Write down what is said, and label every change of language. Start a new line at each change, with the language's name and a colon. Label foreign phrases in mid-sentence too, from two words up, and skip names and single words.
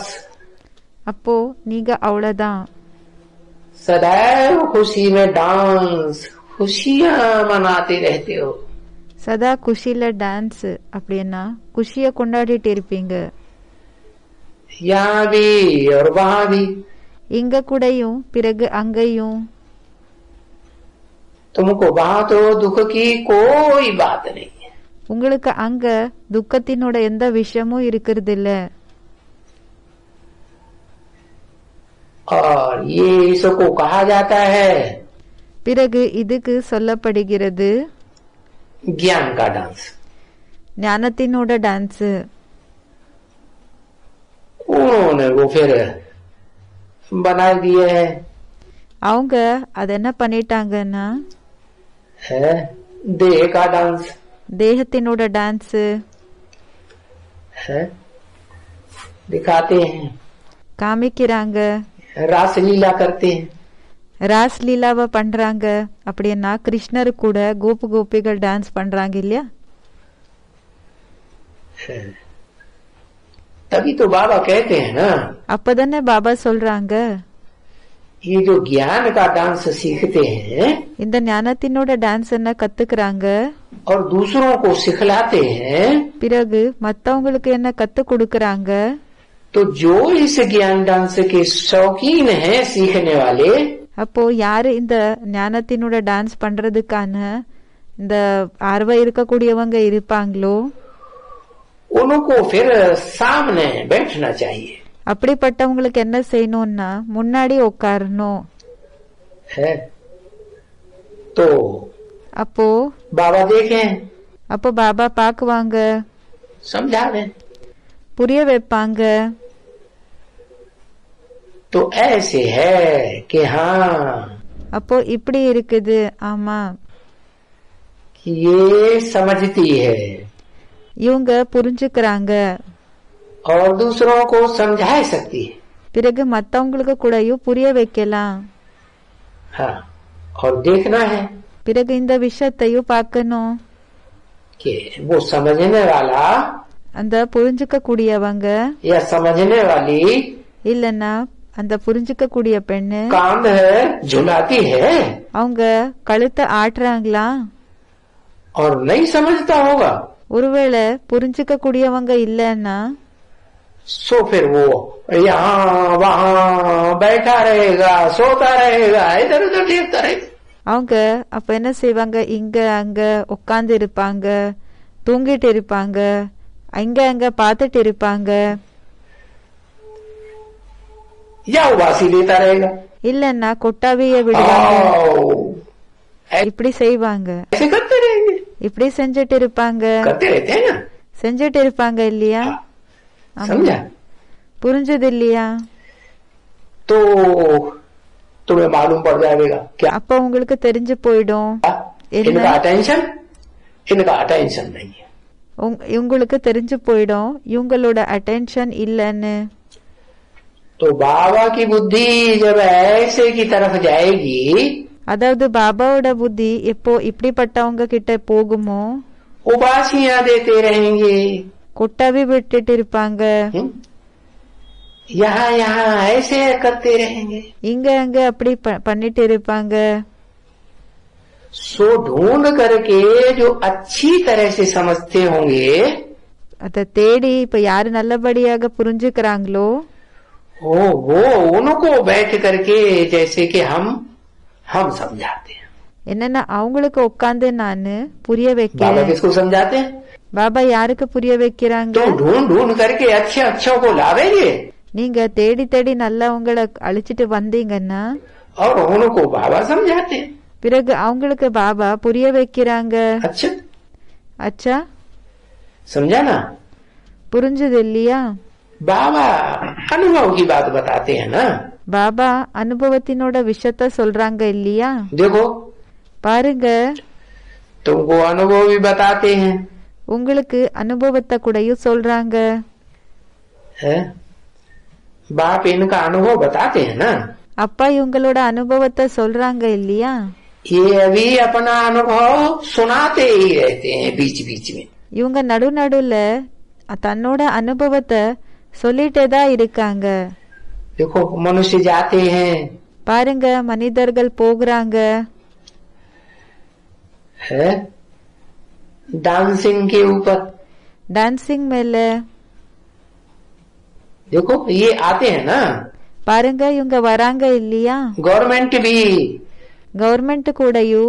Tamil: அப்போ நீங்க அவ்வளவுதான்.
Hindi: सदैव खुशी में डांस खुशियां मनाते रहते हो.
Tamil: சதா குஷில டான்ஸ் அப்படின்னா குஷிய கொண்டாடிட்டு இருப்பீங்க.
Hindi: यहाँ भी और वहाँ भी.
Tamil: இங்க கூடயும் பிறகு அங்கேயும்.
Hindi: तुमको वहाँ तो दुख की कोई बात नहीं.
Tamil: உங்களுக்கு அங்க துக்கத்தினோட எந்த விஷயமும் இருக்கிறது இல்ல.
Hindi: और ये इसको कहा जाता है
Tamil: பிறகு இதுக்கு சொல்லப்படுகிறது
Hindi: ज्ञान का डांस.
Tamil: ஞானத்தினோட டான்ஸ்.
Hindi: उन्होंने वो फिर बना दिए है.
Tamil: அவங்க அத என்ன பண்ணிட்டாங்கன்னா
Hindi: है देह का डांस.
Tamil: தேகத்தினோட டான்ஸ்
Hindi: है दिखाते हैं.
Tamil: காமிக்கிறாங்க.
Hindi: रासलीला करते हैं.
Tamil: ராஸ் லீலாவை பண்றாங்க. அப்படின்னா கிருஷ்ணர் கூட கோபு கோபிகள் டான்ஸ் பண்றாங்க இல்லையா?
Hindi: तभी तो बाबा कहते हैं ना,
Tamil: அப்பதானே பாபா சொல்றாங்க,
Hindi: ये जो ज्ञान का डांस सीखते हैं
Tamil: இந்த ஞானத்தினோட டான்ஸ் என்ன கத்துக்கிறாங்க,
Hindi: और दूसरों को सिखलाते हैं,
Tamil: பிறகு மத்தவங்களுக்கு என்ன கத்து கொடுக்கறாங்க.
Hindi: तो जो इस ज्ञान डांस के शौकीन हैं सीखने वाले,
Tamil: அப்போ யாரு இந்த ஞானத்தினோட டான்ஸ் பண்றதுக்கான இந்த ஆர்வம் இருக்கக்கூடியவங்க இருப்பாங்களோ
Hindi: उनको फिर सामने बैठना चाहिए.
Tamil: அப்படிப்பட்டவங்களுக்கு என்ன செய்யணும்னா முன்னாடி உட்காரணும்.
Hindi: है तो
Tamil: அப்போ
Hindi: बाबा देखें,
Tamil: அப்போ பாபா பாக்குவாங்க,
Hindi: समझा दें.
Tamil: புரிய வைப்பாங்க.
Hindi: तो ऐसे है कि हाँ
Tamil: அப்போ இப்படி இருக்குது, ஆமா
Hindi: कि ये समझती है
Tamil: இவங்க புரிஞ்சுக்கிறாங்க.
Hindi: और दूसरों को समझा सकती है.
Tamil: பிறகு மத்தவங்களுக்கு கூடயும் புரிய வைக்கலாம்.
Hindi: हाँ और देखना है
Tamil: பிறகு இந்த விஷயத்தையும் பார்க்கணும்.
Hindi: कि वो समझने वाला
Tamil: அந்த புரிஞ்சுக்க கூடியவங்க
Hindi: या समझने वाली
Tamil: இல்லன்னா அந்த புரிஞ்சுக்க கூடிய பெண்ணு
Hindi: कांध है झुलाती है
Tamil: அவங்க கழுத்தை ஆட்டுறாங்களா?
Hindi: और नहीं समझता होगा,
Tamil: ஒருவேளை புரிஞ்சுக்க கூடியவங்க இல்லன்னா
Hindi: सो फिर वो यहाँ वहाँ बैठा रहेगा, सोता रहेगा, इधर उधर देखता रहेगा.
Tamil: அவங்க அப்ப என்ன செய்வாங்க, இங்க அங்க உட்கார்ந்து இருப்பாங்க, தூங்கிட்டு இருப்பாங்க, அங்க அங்க பாத்துட்டு இருப்பாங்க,
Hindi: या उबासी लेता रहेगा.
Tamil: இல்லன்னா கொட்டாவிய விடுவாங்க. இப்படி செய்வாங்க,
Hindi: ऐसे करते रहेंगे,
Tamil: இப்படி செஞ்சுட்டு இருப்பாங்க,
Hindi: करते रहते हैं ना.
Tamil: செஞ்சுட்டு இருப்பாங்க இல்லையா?
Hindi: समझा?
Tamil: புரிஞ்சது இல்லையா?
Hindi: तो तुम्हें मालूम पड़ जाएगा क्या
Tamil: அப்ப உங்களுக்கு தெரிஞ்சு போயிடும்
Hindi: इनका अटेंशन, इनका अटेंशन नहीं है.
Tamil: உங்களுக்கு தெரிஞ்சு போயிடும் இவங்களோட அட்டென்ஷன் இல்லன்னு.
Hindi: तो बाबा की बुद्धि जब ऐसे की तरफ जाएगी,
Tamil: அதாவது பாபாவோட புத்தி எப்போ இப்படிப்பட்டவங்க கிட்ட போகுமோ
Hindi: उबासियां देते रहेंगे,
Tamil: கொட்டவி விட்டுட்டு இருப்பாங்க,
Hindi: यहाँ यहाँ ऐसे करते रहेंगे।
Tamil: இங்க அங்க அப்படி பண்ணிட்டு இருப்பாங்க।
Hindi: सो ढूंढ करके जो अच्छी तरह से समझते होंगे,
Tamil: அத தேடி இப்ப யாரு நல்லபடியாக புரிஞ்சுக்கிறாங்களோ
Hindi: वो उनको बैठ करके जैसे कि हम समझाते हैं।
Tamil: என்னன்னா அவங்களுக்கு உட்காந்து நானு புரிய बाबा வைக்கிறேன்।
Hindi: किसको समझाते हैं?
Tamil: பாபா யாருக்கு புரிய வைக்கிறாங்க?
Hindi: तो ढूंढ ढूंढ करके अच्छे अच्छों को लावेंगे
Tamil: நீங்க தேடி தேடி நல்லா உங்களை அழிச்சிட்டு வந்தீங்கன்னா
Hindi: और उनको बाबा समझाते हैं।
Tamil: பிறகு அவங்களுக்கு பாபா புரிய வைக்கிறாங்க।
Hindi: अच्छा
Tamil: அச்சா
Hindi: समझा ना?
Tamil: புரிஞ்சது இல்லையா?
Hindi: बाबा अनुभव की बात बताते हैं ना।
Tamil: பாபா அனுபவத்தினோட விஷயத்த சொல்றாங்க இல்லையா?
Hindi: देखो
Tamil: பாருங்க,
Hindi: तुमको अनुभव भी बताते हैं,
Tamil: உங்களுக்கு அனுபவத்தை கூடயும் சொல்றாங்க।
Hindi: है? बाप इनका अनुभव बताते हैं ना।
Tamil: அப்பா இவங்களோட அனுபவத்தை சொல்றாங்க இல்லையா?
Hindi: ये अभी अपना अनुभव सुनाते ही रहते हैं बीच बीच में।
Tamil: இவங்க நடுநடுல தன்னோட அனுபவத்தை சொல்லிட்டே தான் இருக்காங்க।
Hindi: देखो मनुष्य जाते हैं,
Tamil: பாருங்க, மனிதர்கள் போகிறாங்க,
Hindi: है डांसिंग के ऊपर।
Tamil: டான்சிங் மேல।
Hindi: देखो ये आते हैं ना।
Tamil: பாருங்க, இவங்க வராங்க இல்லையா?
Hindi: गवर्नमेंट भी
Tamil: கவர்மெண்ட் கூடயும்